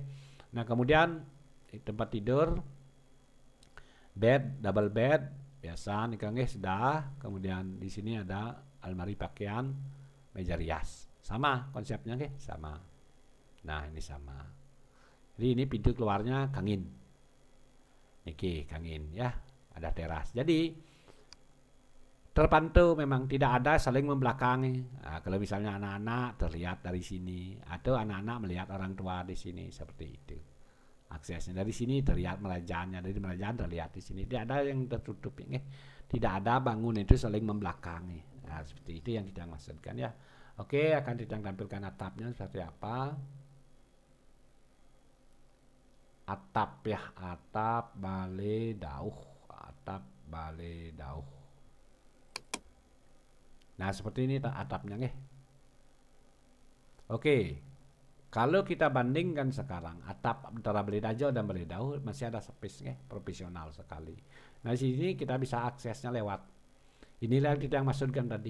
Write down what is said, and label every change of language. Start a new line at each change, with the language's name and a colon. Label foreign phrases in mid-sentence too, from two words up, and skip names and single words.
Indonesian: Nah kemudian tempat tidur, bed,
English: double bed,
Indonesian: biasa nih nggih sudah. Kemudian di sini ada almari pakaian, meja rias, sama konsepnya nggih, sama. Nah ini sama. Jadi ini pintu keluarnya kangin. Niki kangin ya, ada teras. Jadi terpantau memang tidak ada saling membelakangi. Kalau misalnya anak-anak terlihat dari sini, atau anak-anak melihat orang tua di sini, seperti itu. Aksesnya dari sini terlihat merajaannya, dari merajaan terlihat di sini. Tidak ada yang tertutup, ya. Tidak ada bangun itu saling membelakangi. Seperti itu yang kita maksudkan ya. Oke, akan kita tampilkan atapnya seperti apa. Atap ya, atap balai dauh, atap balai dauh. Nah, seperti ini atapnya nih. Oke. Kalau kita bandingkan sekarang atap antara balai dajo dan balai dauh masih ada space nih, profesional sekali. Nah, di sini kita bisa aksesnya lewat. Inilah yang kita maksudkan tadi.